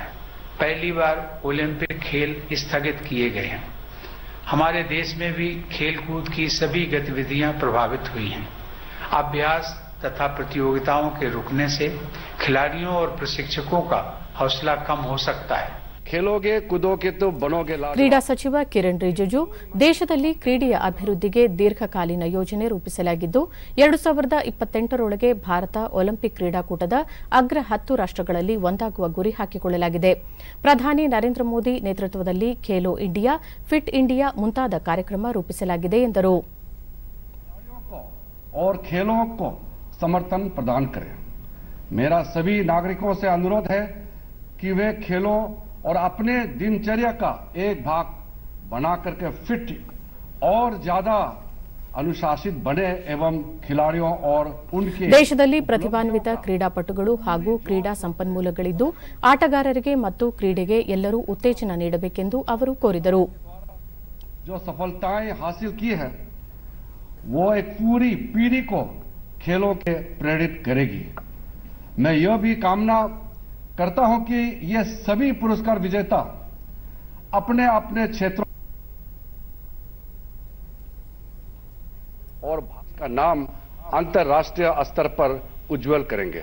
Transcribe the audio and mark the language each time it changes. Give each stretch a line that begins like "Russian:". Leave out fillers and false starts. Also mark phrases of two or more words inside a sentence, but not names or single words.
Hindi: पहली बार ओलंपिक खेल स्थगित किए गए हैं। हमारे देश में भी खेल कूद की सभी गतिविधियां प्रभावित हुई हैं। अभ्यास तथा प्रतियोगिताओं के रुकने से खिलाड़ियों और प्रशिक्षकों का हौसला कम हो सकता है। खेलोगे कूदोगे तो बनोगे लाजवाब।
Kannada: ಕ್ರೀಡಾ ಸಚಿವ ಕಿರಣ್ ರಿಜಿಜು ದೇಶದಲ್ಲಿ ಕ್ರೀಡೆಯ ಅಭಿವೃದ್ಧಿಗೆ ದೀರ್ಘಕಾಲೀನ ಯೋಜನೆ ರೂಪಿಸಲಾಗಿದ್ದು 2028ರೊಳಗೆ ಭಾರತ ಒಲಿಂಪಿಕ್ ಕ್ರೀಡಾಕೂಟದ ಅಗ್ರ 10 ರಾಷ್ಟ್ರಗಳಲ್ಲಿ ಒಂದಾಗುವ ಗುರಿ ಹಾಕಿಕೊಳ್ಳಲಾಗಿದೆ. ಪ್ರಧಾನಿ ನರೇಂದ್ರ ಮೋದಿ ನೇತೃತ್ವದಲ್ಲಿ ಖೇಲೋ ಇಂಡಿಯಾ, ಫಿಟ್ ಇಂಡಿಯಾ ಮುಂತಾದ ಕಾರ್ಯಕ್ರಮ ರೂಪಿಸಲಾಗಿದೆ ಎಂದರು.
Hindi: और खेलों को समर्थन प्रदान करें। मेरा सभी नागरिकों से अनुरोध है कि वे खेलों और अपने दिनचर्या का एक भाग बना करके फिट और ज्यादा अनुशासित बने एवं खिलाड़ियों और उनके
Kannada: ದೇಶದಲ್ಲಿ ಪ್ರತಿಭಾನ್ವಿತ ಕ್ರೀಡಾಪಟುಗಳು ಹಾಗೂ ಕ್ರೀಡಾ ಸಂಪನ್ಮೂಲಗಳಿದ್ದು ಆಟಗಾರರಿಗೆ ಮತ್ತು ಕ್ರೀಡೆಗೆ ಎಲ್ಲರೂ ಉತ್ತೇಜನ ನೀಡಬೇಕೆಂದು ಅವರು ಕೋರಿದರು.
Hindi: जो सफलताएं हासिल की है वो एक पूरी पीढ़ी को खेलों के प्रेरित करेगी। मैं यह भी कामना करता हूं कि ये सभी पुरस्कार विजेता अपने अपने क्षेत्रों और भारत का नाम अंतर्राष्ट्रीय स्तर पर उज्जवल करेंगे।